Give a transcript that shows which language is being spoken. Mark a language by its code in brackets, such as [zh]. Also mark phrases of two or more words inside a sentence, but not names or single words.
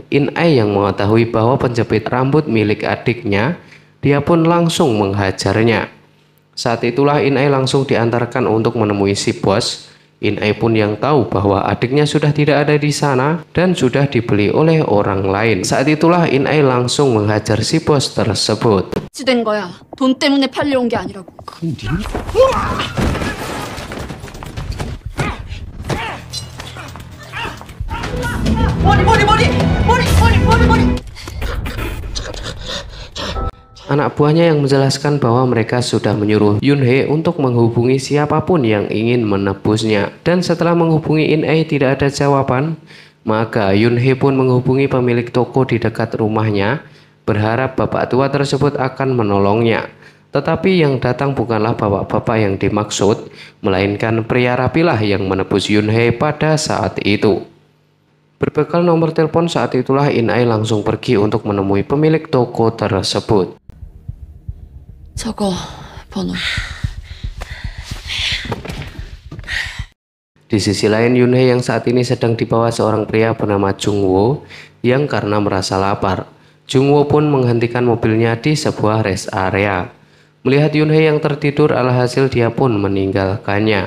[id] In-ai yang mengetahui bahwa penjepit rambut milik adiknya, dia pun langsung menghajarnya. Saat itulah In-ai langsung diantarkan untuk menemui si bos. In-ai pun yang tahu bahwa adiknya sudah tidak ada di sana dan sudah dibeli oleh orang lain. Saat itulah In-ai langsung menghajar si bos tersebut. [ko] 된 거야. 돈 때문에 팔려온 게 아니라고. 머리. [id] Anak buahnya yang menjelaskan bahwa mereka sudah menyuruh Yun-hye untuk menghubungi siapapun yang ingin menebusnya. Dan setelah menghubungi In-ai tidak ada jawaban, maka Yun-hye pun menghubungi pemilik toko di dekat rumahnya, berharap bapak tua tersebut akan menolongnya. Tetapi yang datang bukanlah bapak-bapak yang dimaksud, melainkan pria rapilah yang menebus Yun-hye pada saat itu. Berbekal nomor telepon, saat itulah In-ai langsung pergi untuk menemui pemilik toko tersebut. [ko] 저거 번호. [id] Di sisi lain, Yun-hye yang saat ini sedang dibawa seorang pria bernama Jung-woo yang karena merasa lapar. Jung-woo pun menghentikan mobilnya di sebuah rest area. Melihat Yun-hye yang tertidur, alhasil dia pun meninggalkannya.